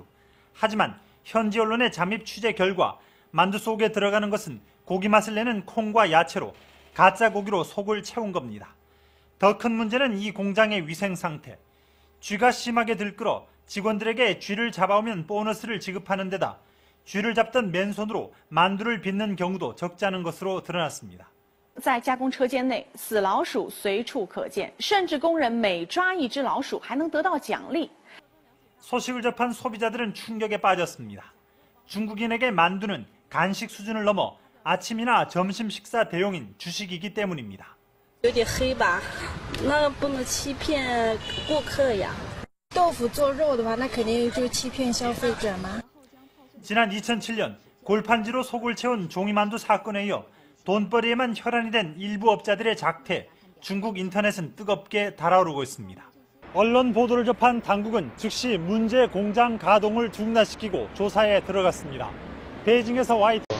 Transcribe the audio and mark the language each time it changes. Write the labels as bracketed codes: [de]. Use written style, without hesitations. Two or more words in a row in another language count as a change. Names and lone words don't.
[ko] 하지만 현지 언론의 잠입 취재 결과 만두 속에 들어가는 것은 고기 맛을 내는 콩과 야채로 가짜 고기로 속을 채운 겁니다. 더 큰 문제는 이 공장의 위생 상태. 쥐가 심하게 들끓어 직원들에게 쥐를 잡아오면 보너스를 지급하는 데다 쥐를 잡던 맨손으로 만두를 빚는 경우도 적지 않은 것으로 드러났습니다. [zh] 在加工车间内，死老鼠随处可见，甚至工人每抓一只老鼠还能得到奖励。 [ko] 소식을 접한 소비자들은 충격에 빠졌습니다. 중국인에게 만두는 간식 수준을 넘어 아침이나 점심 식사 대용인 주식이기 때문입니다. [zh] 有点黑吧，那不能欺骗顾客呀。豆腐做肉的话，那肯定就欺骗消费者嘛。 [ko] 지난 2007년 골판지로 속을 채운 종이만두 사건에 이어 돈벌이에만 혈안이 된 일부 업자들의 작태, 중국 인터넷은 뜨겁게 달아오르고 있습니다. 언론 보도를 접한 당국은 즉시 문제 공장 가동을 중단시키고 조사에 들어갔습니다.